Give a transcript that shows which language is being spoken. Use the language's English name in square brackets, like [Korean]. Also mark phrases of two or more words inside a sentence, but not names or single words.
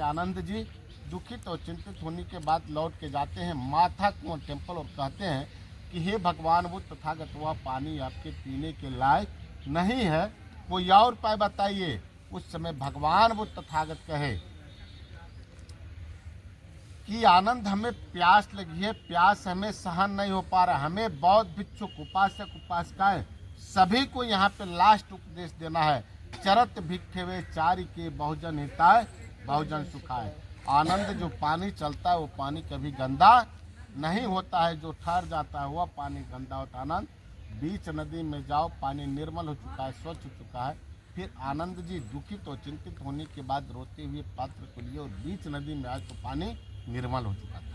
[Hindi] आनंद जी दुखित और चिंतित होने के बाद लौट के जाते हैं माथा कुंवर टेम्पल और कहते हैं कि हे भगवान बुद्ध तथागत, वह पानी आपके पीने के लायक नहीं है, कोई और उपाय बताइए। उस समय भगवान बुद्ध तथागत कहे कि आनंद, हमें प्यास लगी है, प्यास हमें सहन नहीं हो पा रहा, हमें बौद्ध भिक्षुक, उपासक, उपासिकाएं सभी को यहाँ पे लास्ट उपदेश देना है। [Pali] चरत भिक्षवे चारि के बहुजन हिताय बहुजन सुखाय। [Hindi] आनंद, जो पानी चलता है वो पानी कभी गंदा नहीं होता है, जो ठहर जाता है वह पानी गंदा होता है। आनंद, बीच नदी में जाओ, पानी निर्मल हो चुका है, स्वच्छ हो चुका है। फिर आनंद जी दुखित और चिंतित होने के बाद रोते हुए पात्र को लिए और बीच नदी में आए तो पानी निर्मल हो चुका था।